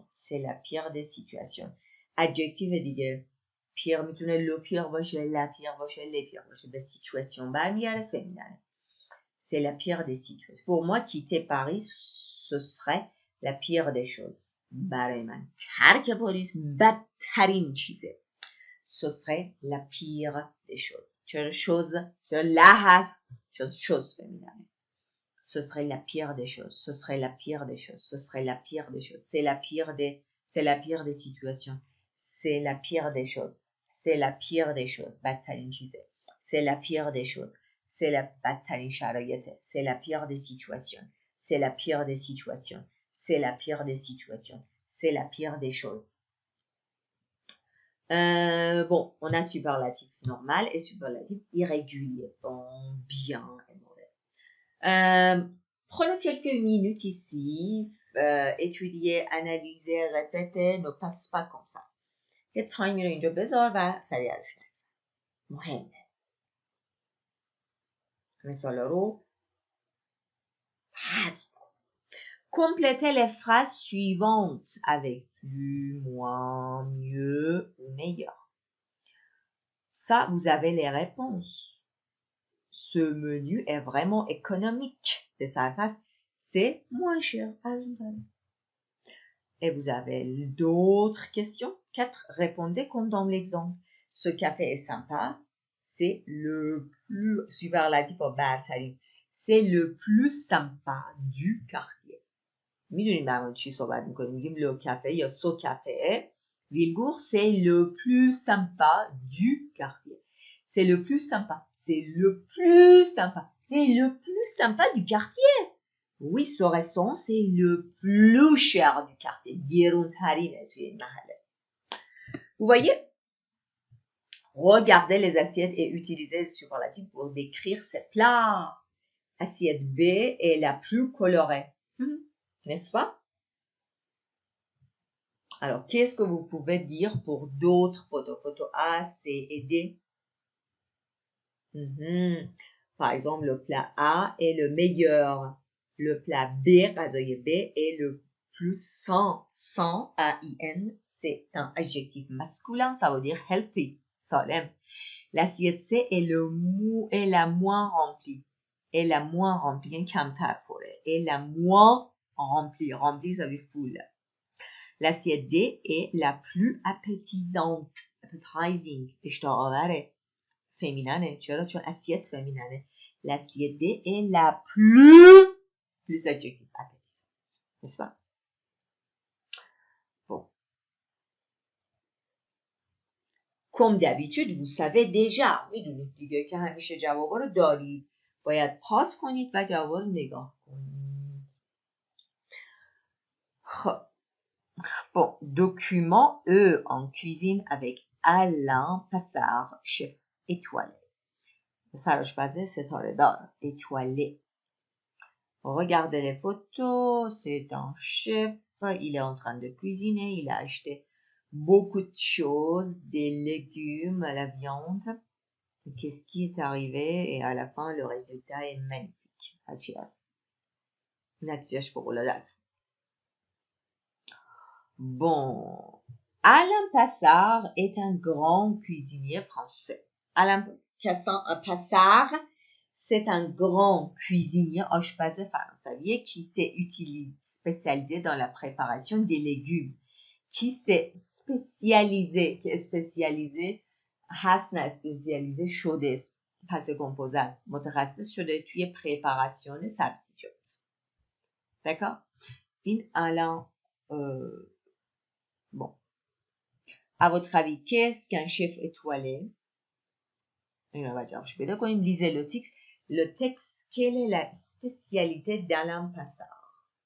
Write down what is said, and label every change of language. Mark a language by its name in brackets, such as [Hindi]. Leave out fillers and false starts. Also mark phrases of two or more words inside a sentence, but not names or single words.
[French] C'est la pire des situations. [Persian] Adjective دیگه. pire میتونه [French] le pire [Persian] باشه, [French] la pire [Persian] باشه, [French] les pire [Persian] باشه. به situation برمیگرده féminin. [French] C'est la pire des situations. Pour moi, quitter Paris, ce serait la pire des choses. [Persian] برای من ترک پاریس بدترین چیزه. [French] Ce serait la pire des choses. [Persian] چرا chose چرا la هست چرا [French] chose féminin. Ce serait la pire des choses. Ce serait la pire des choses. Ce serait la pire des choses. C'est la pire des situations. C'est la pire des choses. C'est la pire des choses. [Persian] بدترین چیزه. [French] C'est la pire des choses. C'est la [Persian] بدترین شرایطه. [French] C'est la pire des situations. C'est la pire des situations. C'est la pire des situations. C'est la pire des choses. Bon, on a superlatif normal et superlatif irrégulier. Bon, bien et mauvais. Prenons quelques minutes ici. étudier, analyser, répéter ne passe pas comme ça. [Persian] یه تایمی رو اینجا بذار و سریع روش نگذار. مهمه. مثالا رو حذف کن. [French] Complétez les phrases suivantes avec plus, moins, mieux ou meilleur. Ça, vous avez les réponses. Ce menu est vraiment économique. De sa face, c'est moins cher. Et vous avez d'autres questions. 4. Répondez comme dans l'exemple. Ce café est sympa. C'est le plus superlatif au برترین. C'est le plus sympa du quartier. [Persian] میدونیم در مورد چی صحبت میکنیم. میگیم [French] le café [Persian] یا [French] ce café. Vilgour, c'est le plus sympa du quartier. C'est le plus sympa. C'est le plus sympa. C'est le plus sympa du quartier. Oui, ce restaurant, c'est le plus cher du quartier. [Persian] گرونترینه توی این محله. [French] Vous voyez? Regardez les assiettes et utilisez les superlatifs pour décrire ces plats. Assiette B est la plus colorée. N'est-ce pas? Alors, qu'est-ce que vous pouvez dire pour d'autres photos? Photos A, C et D. Par exemple, le plat A est le meilleur. Le plat B, غذای B, est le plus sain. Sain, A-I-N, c'est un adjectif masculin, ça veut dire healthy, salem. L'assiette C est la moins remplie. Est la moins remplie, [Persian] کمتر پره. [French] Est la moins remplie. Remplie, ça veut dire full. L'assiette D est la plus appétissante. [Persian] Appetizing. اشتها آوره. Féminine. چرا؟ چون [French] assiette féminine. L'assiette D est la plus adjectif appétissante. N'est-ce pas? Bon. Comme d'habitude, vous savez déjà. [Persian] میدونید دیگه که همیشه جوابا رو دارید. باید پاس کنید و جوابا رو نگاه کنید. خب. [French] Bon, document E en cuisine avec Alain Passard, chef étoilé. [Persian] سرآشپز ستاره دار. [French] Étoilé. Regardez les photos, c'est un chef, il est en train de cuisiner, il a acheté beaucoup de choses, des légumes, la viande. qu'est-ce qui est arrivé et à la fin le résultat est magnifique. Bon, Alain Passard est un grand cuisinier français. Alain Passard, c'est un grand cuisinier français qui s'est spécialisé dans la préparation des légumes, qui s'est spécialisé [Persian] هست نه اسپسیالیزه شده پس کمپوزه است متخصص شده توی پریپاراسیون سبزیجات. [French] d'accord [Persian] این الان [French] bon à votre avis qu'est-ce qu'un chef étoilé on va dire je vais donc lisez le texte quelle est la spécialité d'Alain Passard?